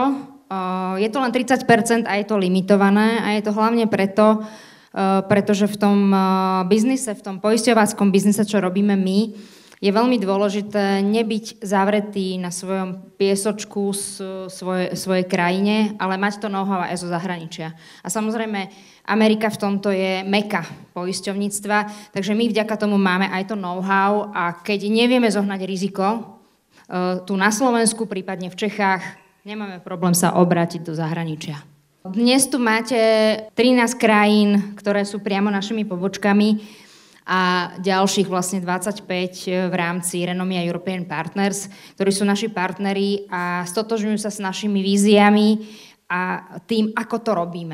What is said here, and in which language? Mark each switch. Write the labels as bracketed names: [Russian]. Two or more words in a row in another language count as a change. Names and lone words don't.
[Slovak] Je to len 30% a je to limitované a je to hlavne pretože v tom biznise, v tom poisťováckom biznise, čo robíme my, je veľmi dôležité nebyť zavretý na svojom piesočku svojej krajine, ale mať to know-how aj zo zahraničia. A samozrejme, Amerika v tomto je meka poisťovníctva, takže my vďaka tomu máme aj to know-how a keď nevieme zohnať riziko tu na Slovensku, prípadne v Čechách, nemáme problém sa obrátiť do zahraničia. Dnes tu máte 13 krajín, ktoré sú priamo našimi pobočkami a ďalších vlastne 25 v rámci Renomia European Partners, ktorí sú naši partneri a stotožňujú sa s našimi víziami a tým, ako to robíme.